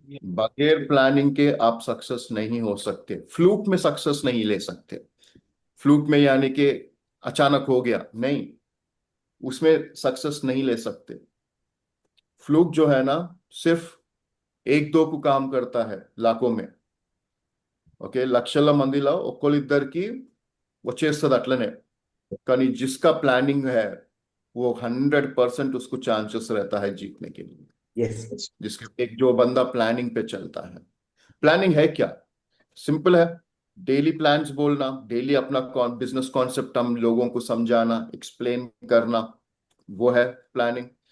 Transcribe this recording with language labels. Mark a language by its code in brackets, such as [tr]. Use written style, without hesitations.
[hi] बगैर प्लानिंग के आप सक्सेस नहीं हो सकते. फ्लूक में सक्सेस नहीं ले सकते. फ्लूक में यानी कि अचानक हो गया, नहीं, उसमें सक्सेस नहीं ले सकते. फ्लूक जो है ना, सिर्फ 1-2 को काम करता है लाखों में. [te] ఓకే, లక్షల మందిలో ఒక్కళ్ళిద్దరికి వచ్చేస్తుంది అట్లనే. [hi] కానీ जिसका प्लानिंग है वो 100% उसको चांसेस रहता है जीतने के लिए. [en] yes, [hi] जिसके एक जो बंदा प्लानिंग पे चलता है. प्लानिंग है क्या? सिंपल है, डेली प्लान्स बोलना, डेली अपना बिजनेस कॉन्सेप्ट हम लोगों को समझाना, एक्सप्लेन करना, वो है प्लानिंग.